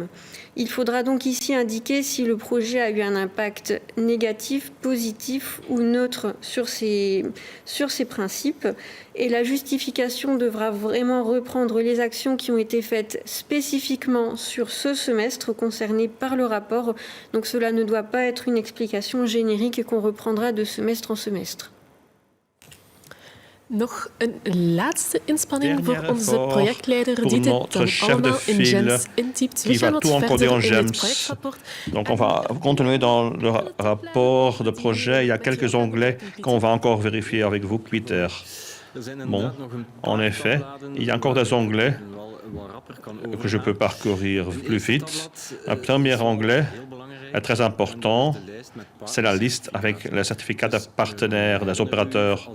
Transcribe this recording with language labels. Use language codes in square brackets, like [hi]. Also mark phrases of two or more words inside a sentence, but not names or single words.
[fr] Il faudra donc ici indiquer si le projet a eu un impact négatif, positif ou neutre sur ces principes. Et la justification devra vraiment reprendre les actions qui ont été faites spécifiquement sur ce semestre concerné par le rapport. Donc cela ne doit pas être une explication générique qu'on reprendra de semestre en semestre. [nl] Nog een laatste inspanning voor onze projectleider die dit dan allemaal in GEMS intypt. We gaan wat verder in het projectrapport. [fr] Donc on va continuer dans le rapport de projet. Il y a quelques onglets qu'on va encore vérifier avec vous, Peter. Bon, en effet, il y a encore des onglets que je peux parcourir plus vite. Un premier onglet est très important, c'est la liste avec les certificats de partenaires des opérateurs.